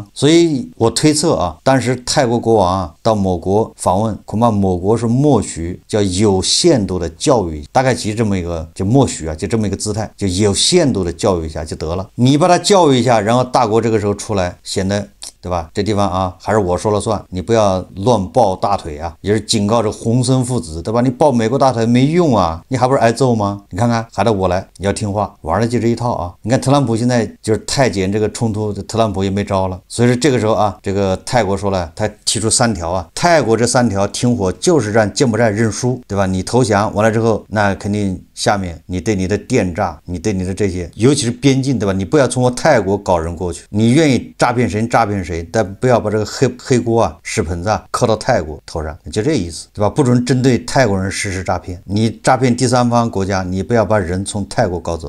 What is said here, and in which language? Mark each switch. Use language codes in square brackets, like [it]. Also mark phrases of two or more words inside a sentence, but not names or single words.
[zh] 所以我推測啊，當時泰國國王啊到某國訪問，恐怕某國是默許叫有限度的教育，大概其實這麼一個就默許啊，就這麼一個姿態，就有限度的教育一下就得了。你把他教育一下，然後大國這個時候出出來，顯得對吧？這地方啊，還是我說了算，你不要亂抱大腿啊！也是警告着洪森父子，对吧？你抱美國大腿沒用啊，你還不是挨揍嗎？你看看，還得我来，你要听話，玩的就这一套啊！你看特朗普现在就是泰柬这個衝突，特朗普也沒招了，所以說這個時候啊，這個泰國說了，他提出3條啊，泰國這3條停火就是讓柬埔寨認輸，對吧？你投降完了之後，那肯定下面你對你的電詐，你對你的這些，尤其是邊境，對吧？你不要從我泰國搞人過去，你願意詐騙誰詐騙誰，但不要把這個黑鍋啊、屎盆子啊扣到泰國頭上，就這意思，對吧？不准針對泰國人實施詐騙，你詐騙第三方國家，你不要把人從泰國搞走。